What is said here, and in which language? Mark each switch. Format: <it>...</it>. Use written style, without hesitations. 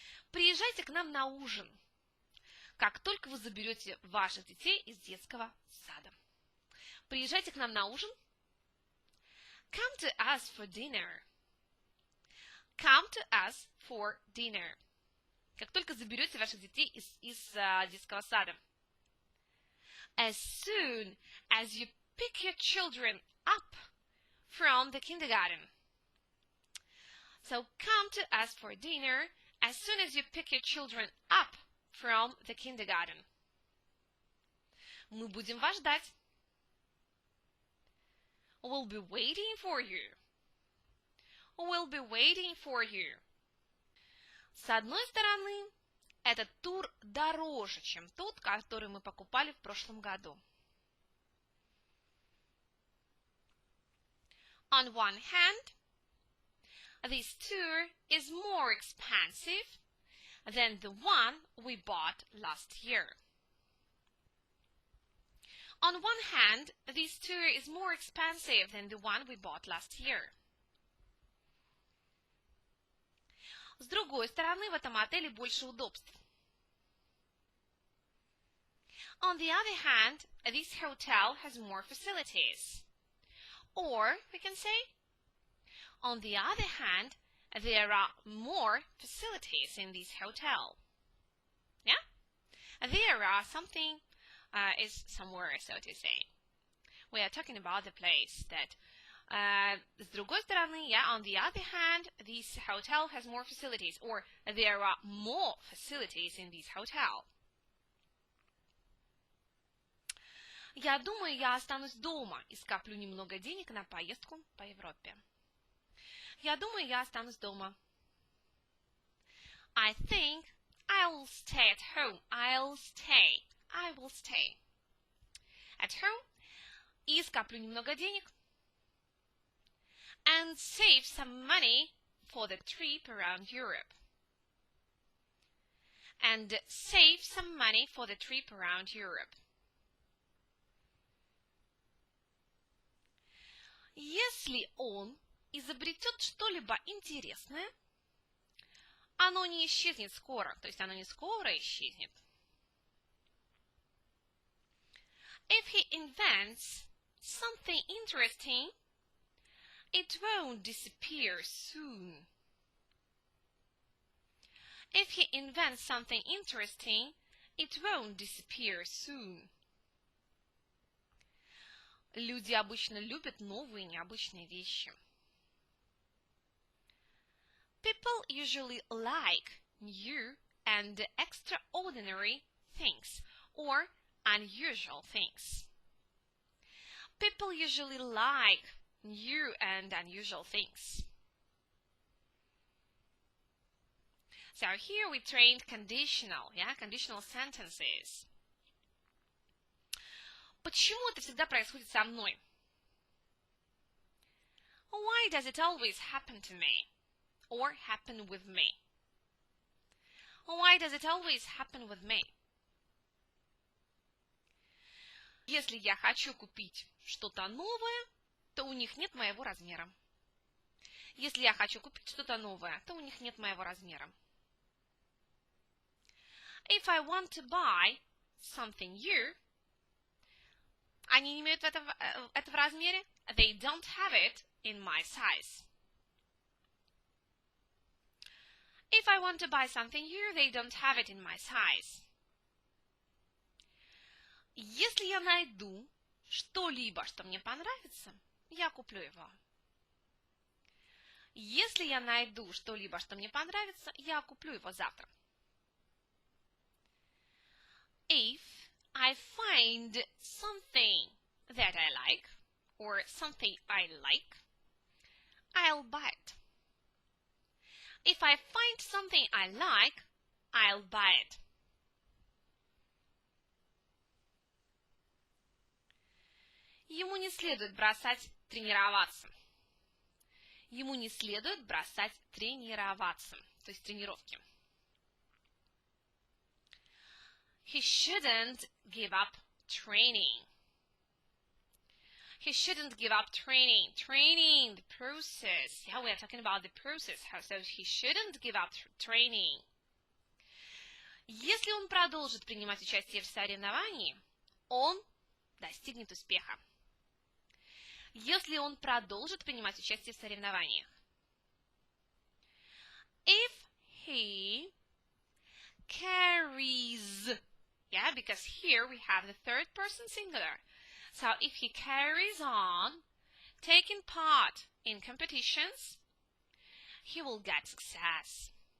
<ru>Приезжайте к нам на ужин, как только вы заберете ваших детей из детского сада. Приезжайте к нам на ужин.</ru> <en>Come to us for dinner. Come to us for dinner.</en> <ru>Как только заберете ваших детей из детского сада.</ru> <en>As soon as you pick your children up from the kindergarten. So come to us for dinner as soon as you pick your children up from the kindergarten.</en> <ru>Мы будем вас ждать.</ru> <en>We'll be waiting for you. We'll be waiting for you.</en> <ru>С одной стороны, этот тур дороже, чем тот, который мы покупали в прошлом году.</ru> <en>On one hand, this tour is more expensive than the one we bought last year. On one hand, this tour is more expensive than the one we bought last year.</en> <ru>С другой стороны, в этом отеле больше удобств.</ru> <en>On the other hand, this hotel has more facilities. Or, we can say, on the other hand, there are more facilities in this hotel. Yeah? There are something is somewhere, so to say. We are talking about the place that</en> <ru>с другой стороны,</ru> <en>yeah, on the other hand, this hotel has more facilities, or there are more facilities in this hotel.</en> <ru>Я думаю, я останусь дома и скоплю немного денег на поездку по Европе. Я думаю, я останусь дома.</ru> <en>I think I will stay at home. I will stay at home</en> <ru>и скоплю немного денег.</ru> <en>And save some money for the trip around Europe. And save some money for the trip around Europe.</en> <ru>Если он изобретет что-либо интересное, оно не исчезнет скоро, то есть оно не скоро исчезнет.</ru> <en>If he invents something interesting, it won't disappear soon. If he invents something interesting, it won't disappear soon.</en> <ru>Люди обычно любят новые необычные вещи.</ru> <en>People usually like new and extraordinary things or unusual things. People usually like new and unusual things. So here we trained conditional, conditional sentences.</en> <ru>Почему это всегда происходит со мной?</ru> <en>Why does it always happen to me? Or happen with me? Why does it always happen with me?</en> <ru>Если я хочу купить что-то новое, то у них нет моего размера. Если я хочу купить что-то новое, то у них нет моего размера.</ru> <en>If I want to buy something new,</en> <ru>они не имеют это в размере.</ru> <en>They don't have it in my size. If I want to buy something new, they don't have it in my size.</en> <ru>Если я найду что-либо, что мне понравится, я куплю его. Если я найду что-либо, что мне понравится, я куплю его завтра.</ru> <en>If I find something that I like, or something I like, I'll buy it. If I find something I like, I'll buy it.</en> <ru>Ему не следует бросать тренироваться. Ему не следует бросать тренироваться, то есть тренировки.</ru> <en>He shouldn't give up training. He shouldn't give up training. Training, the process. Yeah, we are talking about the process. So he shouldn't give up training.</en> <ru>Если он продолжит принимать участие в соревновании, он достигнет успеха. Если он продолжит принимать участие в соревнованиях.</ru> <en>If he carries, yeah, because here we have the third person singular. So if he carries on taking part in competitions, he will get success.</en>